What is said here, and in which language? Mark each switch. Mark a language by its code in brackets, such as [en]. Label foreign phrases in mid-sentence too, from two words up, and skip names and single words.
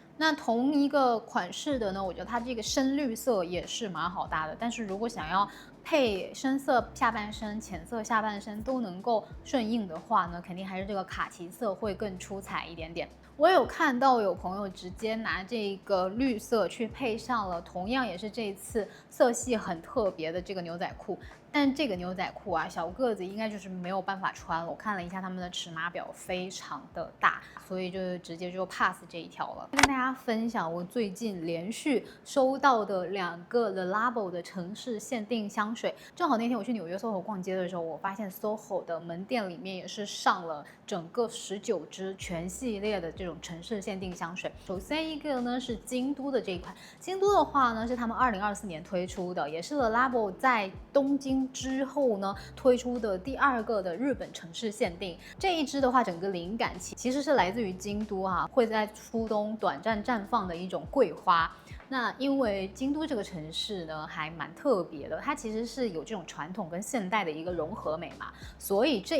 [zh] 那同一個款式的呢，我覺得它這個深綠色也是蠻好搭的，但是如果想要配深色下半身、淺色下半身都能夠順應的話呢，肯定還是這個卡其色會更出彩一點點。我有看到有朋友直接拿這個綠色去配上了同樣也是這一次色系很特別的這個牛仔褲，但这個牛仔褲啊，小個子應該就是沒有辦法穿了。我看了一下他們的尺碼表，非常的大，所以就直接就 pass 這一條了。跟大家分享我最近連續收到的2個 Le Labo 的城市限定香水。正好那天我去紐約 SOHO 逛街的時候，我發現 SOHO 的門店裡面也是上了整個19支全系列的這種城市限定香水。首先一個呢是京都的這一款，京都的話呢是他們2024年推出的，也是 Le Labo 在東京之後呢推出的第2個的日本城市限定。這一支的話，整個靈感其實是來自於京都啊，會在初冬短暫綻放的一種桂花。那因為京都這個城市呢還蠻特別的，它其實是有這種傳統跟現代的一個融合美嘛，所以這